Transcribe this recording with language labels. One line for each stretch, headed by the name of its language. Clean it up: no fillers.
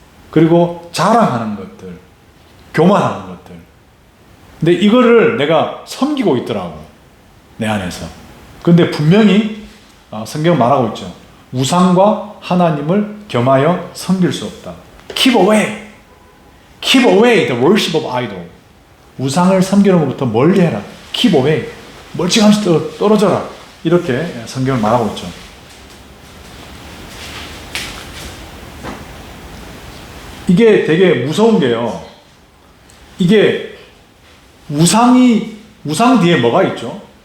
Korean: 그리고 자랑하는 것들. 교만하는 것들. 근데 이거를 내가 섬기고 있더라고. 내 안에서. 근데 분명히 성경은 말하고 있죠. 우상과 하나님을 겸하여 섬길 수 없다.
English: Keep away. Keep away the worship of idol.
Korean: 우상을 섬기는 것부터 멀리 해라.
English: Keep away.
Korean: 멀찌감치 떨어져라. 이렇게 성경을 말하고 있죠. 이게 되게 무서운 게요. 이게 우상 뒤에 뭐가 있죠?